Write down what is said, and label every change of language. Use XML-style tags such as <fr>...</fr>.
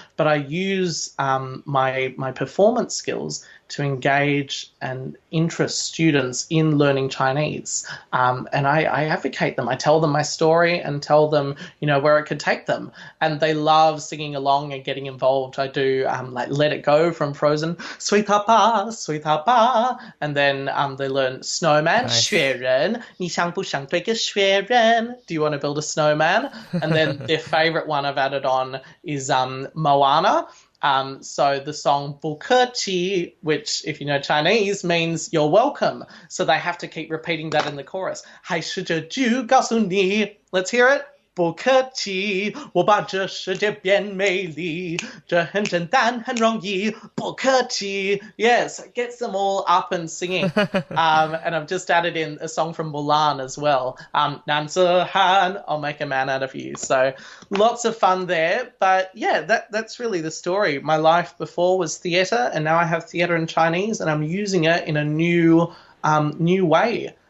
<en>But I use my performance skills to engage and interest students in learning Chinese. And I advocate them. I tell them my story and tell them, where it could take them. And they love singing along and getting involved. I do like Let It Go from Frozen, Sweet Papa, Sweet Papa. And then they learn Snowman, Nice.</en> <zh>雪人, 你想不想堆个雪人?</zh> <en>Do you want to build a snowman? And then their favorite one I've added on is Moana. So the song 不客气, which, if you know Chinese, means you're welcome. So they have to keep repeating that in the chorus.</en> <zh>还是这句告诉你,</zh> <en>let's hear it.</en> <zh>不客气，我把这世界变美丽，这很简单，很容易，不客气.</zh> <en>Yes, it gets them all up and singing. And I've just added in a song from Mulan as well. 男子汉, I'll make a man out of you. So lots of fun there. But yeah, that's really the story. My life before was theatre, and now I have theatre in Chinese, and I'm using it in a new way.</en>